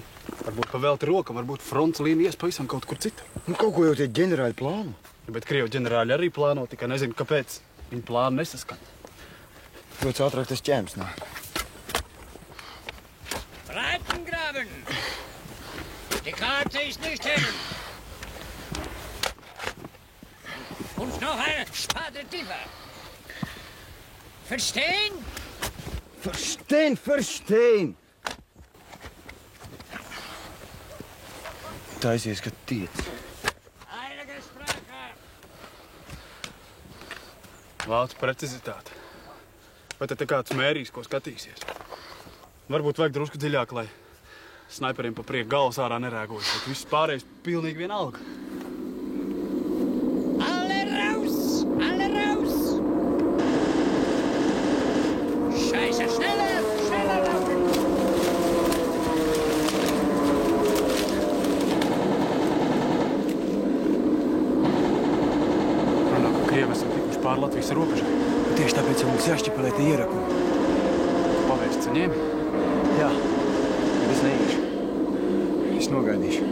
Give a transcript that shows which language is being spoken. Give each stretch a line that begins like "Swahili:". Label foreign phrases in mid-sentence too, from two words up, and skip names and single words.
Latvian: Varbūt pavēlti roka, varbūt fronts līnijas pavisam kaut kur citur. Kaut ko jau tie ģenerāļi plāno. Bet Krievu ģenerāļi arī plāno, tikai nezinu, kāpēc. Viņi plānu nesaskan. Ļoti ātrāk tas ķēms nāk.
German: Breitengraben! Die Karte ist nicht hin! Und noch eine Spade tiefer! Verstehen? Verstehen!
Latvian: Taisies, ka tiec. Vācu precizitāte. Vai tad te kāds mērīs, ko skatīsies? Varbūt vajag drusku dziļāk, lai snaiperiem pa prieku galvas ārā nerēgojas, bet viss pārējais pilnīgi vienalga.
German: Alle raus! Alle raus! Scheiße, schneller! Schneller laufen!
Latvian: Runā, ka Krievi esam tikuši pār Latvijas robežai. Tieši tāpēc jau mums jāšķipelē tie ierakumi. Pavēst ceņiem? Jā, bet es neiešu. Es nogaidīšu.